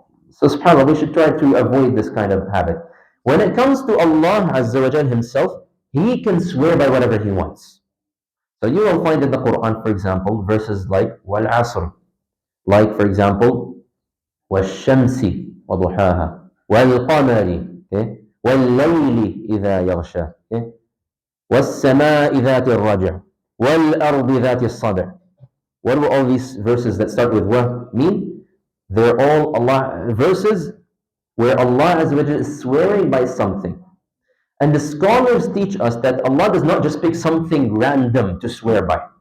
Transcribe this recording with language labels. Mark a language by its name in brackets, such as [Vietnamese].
[English] So subhanAllah, we should try to avoid this kind of habit. When it comes to Allah Azza wa Jal Himself, he can swear by whatever he wants. So you will find in the Quran, for example, verses like Wal-Asr, like for example, [Arabic] وَالشَّمْسِ وَضُحَاهَا وَالْقَمَرِ, [English] okay? [Arabic] وَاللَّيْلِ إِذَا يَغْشَى, okay? وَالسَّمَاءِ ذَاتِ الرَّجْعِ وَالْأَرْضِ ذَاتِ الصَّدْعِ. [English] What do all these verses that start with wa mean? They're all Allah verses where Allah Azza wa Jalla is swearing by something. And the scholars teach us that Allah does not just pick something random to swear by.